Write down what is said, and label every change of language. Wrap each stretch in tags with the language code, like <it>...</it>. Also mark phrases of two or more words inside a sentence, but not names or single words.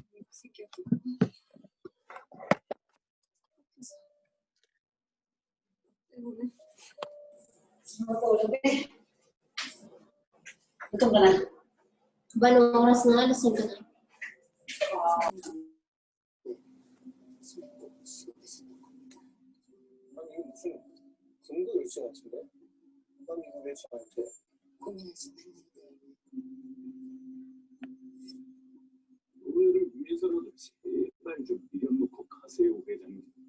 <tl>Gutom ka na? Anong oras na? Alas 5 na.</tl> <ko>아니 무슨 금고 일수 같은데? 아니 이거 왜 저한테? 고민하지 않는데. 오늘을 위해서라도 제발 좀 밀어놓고 가세요, 회장님.</ko>